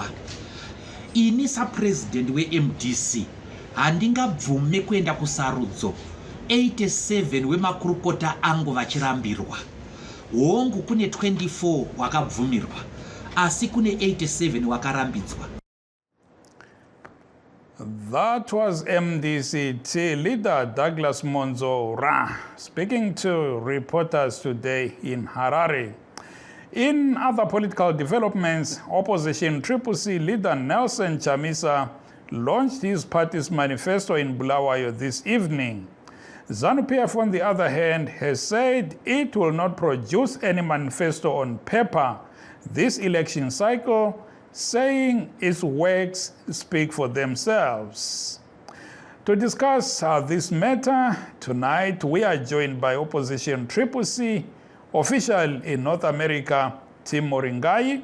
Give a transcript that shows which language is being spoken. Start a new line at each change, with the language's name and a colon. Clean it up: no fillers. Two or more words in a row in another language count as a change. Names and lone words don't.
Shona: Ini sapresident weMDC handingabvume kuenda kusarudzo 87 wemakurukota angu vachirambirwa. Hongu kune 24 wakabvumirwa, asi kune 87 wakarambidzwa.
English: That was MDCT leader Douglas Monzora speaking to reporters today in Harare. In other political developments, opposition CCC leader Nelson Chamisa launched his party's manifesto in Bulawayo this evening. ZANU-PF, on the other hand, has said it will not produce any manifesto on paper this election cycle, saying its works speak for themselves. To discuss this matter, tonight we are joined by opposition CCC official in North America, Tim Moringai.